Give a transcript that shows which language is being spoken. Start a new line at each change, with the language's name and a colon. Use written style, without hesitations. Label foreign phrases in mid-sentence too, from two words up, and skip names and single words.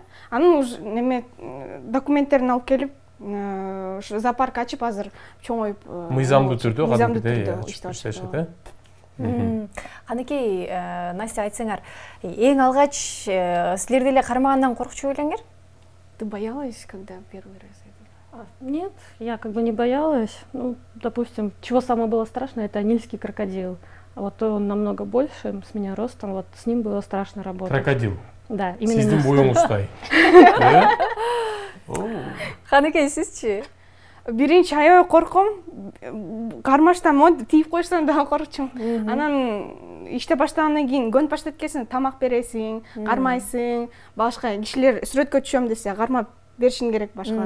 Kyrgyz: Анан уж неме документтерин алып келип, ошо зоопарк ачып азыр чоңоюп, мыйзамдуу түрдө иштеп иштешет. Канекей, Настя, айтсаңар, эң алгач силерди эле кармагандан коркчу элеңер?
Russian: Ты боялась, когда первый раз? Нет, я как бы не боялась. Ну, допустим, чего самое было страшно, это нильский крокодил. Вот он намного больше, с меня ростом, вот с ним было страшно работать. Крокодил? Да, именно.
Kyrgyz: Сиздин боюңуздай. Канекей, сизчи? Биринчи аябай корком. Кармаштан монтип тийип койсом дагы коркчумун. Анан иштеп баштагандан кийин көнүп баштайт экенсиң, тамак бересиң, кармайсың, башка кишилер сүрөткө түшөм десе кармап беришиң керек башкаларга.